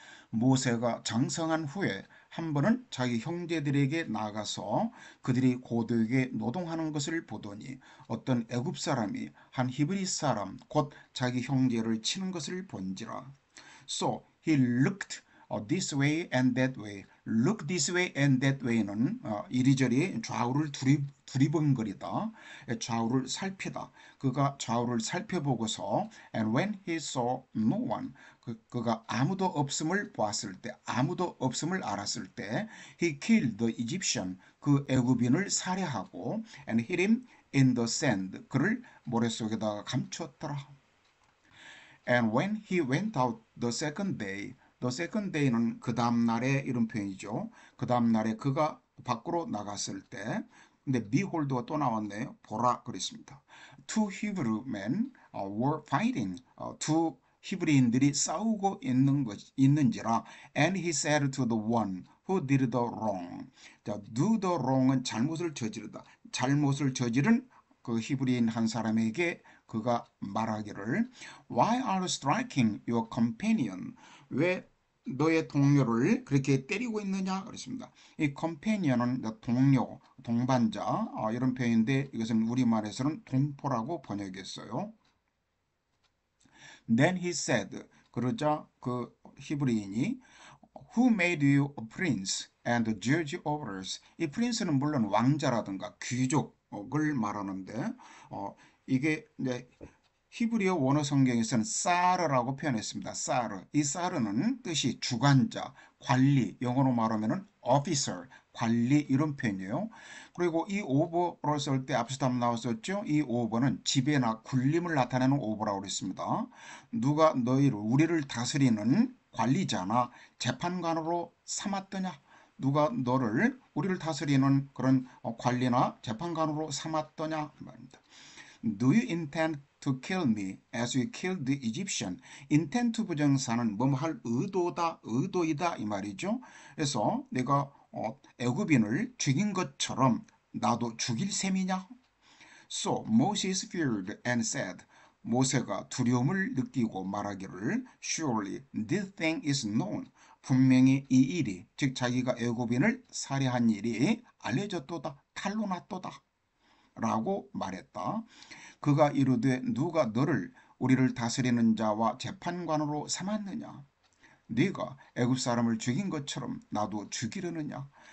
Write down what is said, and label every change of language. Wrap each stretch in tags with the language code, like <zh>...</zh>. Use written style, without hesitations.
<ko>모세가 장성한 후에 한 번은 자기 형제들에게 나가서 그들이 고되게 노동하는 것을 보더니 어떤 애굽 사람이 한 히브리 사람 곧 자기 형제를 치는 것을 본지라.</ko> <en>So he looked this way and that way. Look this way and that way는</en> <ko>이리저리 좌우를 두리번거리다. 좌우를 살피다. 그가 좌우를 살펴보고서</ko> <en>and when he saw no one.</en> <ko>그가 아무도 없음을 보았을 때, 아무도 없음을 알았을 때</ko> <en>he killed the Egyptian.</en> <ko>그 애굽인을 살해하고</ko> <en>and hid him in the sand.</en> <ko>그를 모래 속에다가 감추었더라.</ko> <en>And when he went out the second day는</en> <ko>그 다음 날의 이런 표현이죠. 그 다음 날에 그가 밖으로 나갔을 때, 근데 behold가 또 나왔네요. 보라 그랬습니다.</ko> <en>Two Hebrew men were fighting.</en> <ko>두 히브리인들이 싸우고 있는지라.</ko> <en>And he said to the one who did the wrong.</en> <ko>자,</ko> <en>do the wrong</en> <ko>은 잘못을 저지르다. 잘못을 저지른 그 히브리인 한 사람에게 그가 말하기를</ko> <en>Why are you striking your companion?</en> <ko>왜 너의 동료를 그렇게 때리고 있느냐 그랬습니다. 이 companion은 동료, 동반자 이런 표현인데 이것은 우리말에서는 동포라고 번역했어요.</ko> <en>Then he said</en> <ko>그러자 그 히브리인이</ko> <en>Who made you a prince and a judge over us?</en> <ko>이 prince는 물론 왕자라든가 귀족을 말하는데 이게 이제 히브리어 원어 성경에서는 사르라고 표현했습니다. 사르. 이 사르는 뜻이 주관자, 관리, 영어로 말하면은 officer, 관리 이런 표현이에요. 그리고 이 오버로 쓸 때 앞서도 한번 나왔었죠. 이 오버는 지배나 군림을 나타내는 오버라고 그랬습니다. 누가 우리를 다스리는 관리자나 재판관으로 삼았더냐? 누가 우리를 다스리는 그런 관리나 재판관으로 삼았더냐 말입니다.</ko> <en>Do you intend to kill me as you killed the Egyptian?</en> <ko>intend 부정사는 뭐할 의도다, 의도이다 이 말이죠. 그래서 내가 애굽인을 죽인 것처럼 나도 죽일 셈이냐?</ko> <en>So Moses feared and said.</en> <ko>모세가 두려움을 느끼고 말하기를</ko> <en>Surely this thing is known.</en> <ko>분명히 이 일이 즉 자기가 애굽인을 살해한 일이 알려졌도다, 탄로 났도다 라고 말했다. 그가 이르되 누가 너를 우리를 다스리는 자와 재판관으로 삼았느냐? 네가 애굽 사람을 죽인 것처럼 나도 죽이려느냐?</ko>